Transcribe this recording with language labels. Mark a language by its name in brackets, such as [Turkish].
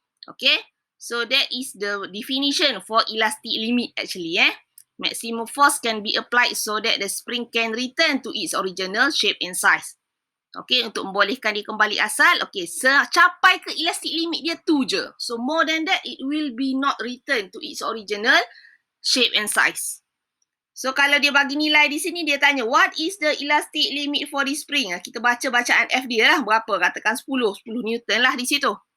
[English] Okay, so that is the definition for elastic limit actually. Maximum force can be applied so that the spring can return to its original shape and size. [Malay] Okay, untuk membolehkan dia kembali asal. Okay, capai ke elastic limit dia tu je. [English] So more than that, it will be not return to its original shape and size. [Malay] So kalau dia bagi nilai di sini, dia tanya [English] what is the elastic limit for this spring? [Malay] Kita baca bacaan F dia lah. Berapa? Katakan 10 Newton lah di situ.